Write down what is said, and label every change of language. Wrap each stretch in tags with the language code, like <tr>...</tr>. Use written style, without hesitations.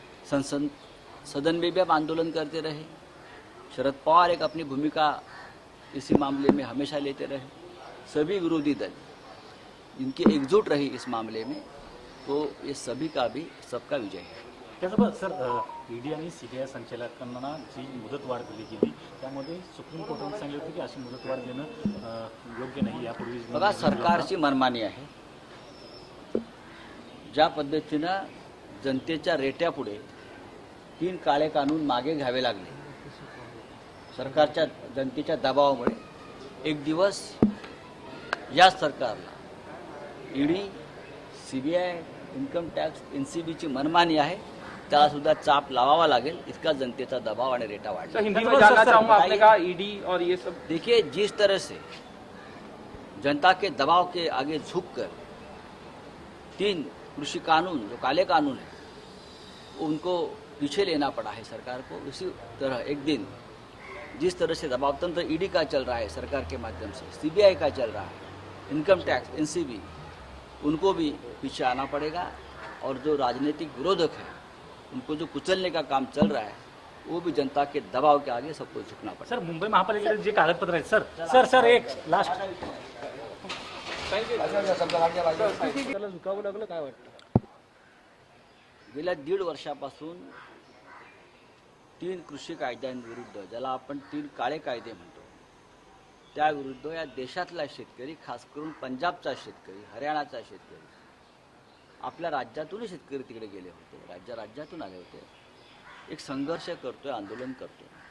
<hi>संसद सदन में भी अब आंदोलन करते रहे. शरद पवार एक अपनी भूमिका इसी मामले में हमेशा लेते रहे. सभी विरोधी दल इनकी एकजुट रही इस मामले में, तो ये सभी का भी सबका विजय है.</hi> <mr>त्यासोबत सर ईडी आणि सीबीआय संचालकांना जी मुदतवाढ दिली गेली त्यामध्ये सुप्रीम कोर्टाने सांगितलं होतं की अशी मुदतवाढ देणं योग्य नाही. यापूर्वी बघा, सरकारची मनमानी आहे. ज्या पद्धतीनं जनतेच्या रेट्यापुढे 3 काळे कानून मागे घ्यावे लागले सरकारच्या जनतेच्या दबावामुळे, एक दिवस या सरकारला ईडी, सीबीआय, इन्कम टॅक्स, एनसीबीची मनमानी आहे, त्याला सुद्धा चाप लावावा लागेल. इतका जनतेचा दबाव आणि रेटा वाढला.</mr> <hi>सर, हिंदी में जानना चाहूंगा, आपने कहा ईडी और ये सब. देखिए, जिस तरह से जनता के दबाव के आगे झुककर 3 कृषि कानून, जो काले कानून है, उनको पीछे लेना पड़ा है सरकार को, उसी तरह एक दिन जिस तरह से दबाव तंत्र ईडी का चल रहा है सरकार के माध्यम से, सीबीआई का चल रहा है, इनकम टैक्स, एनसीबी, उनको भी पीछे आना पड़ेगा. और जो राजनीतिक विरोधक है, उनको जो कुचलने का काम चल रहा है, वो भी जनता के दबाव के आगे सबको झुकना पड़ेगा.</hi> <mr>सर, मुंबई महापालिकेचे जे कागदपत्र आहेत सर एक लास्ट त्याला झुकावं लागलं, काय वाटतं? गेल्या 1.5 वर्षापासून 3 कृषी कायद्यांविरुद्ध, ज्याला आपण 3 काळे कायदे म्हणतो, त्याविरुद्ध या देशातला शेतकरी, खास करून पंजाबचा शेतकरी, हरियाणाचा शेतकरी, आपल्या राज्यातूनही शेतकरी तिकडे गेले होते, राज्यातून आले होते, एक संघर्ष करतोय, आंदोलन करतोय.</mr>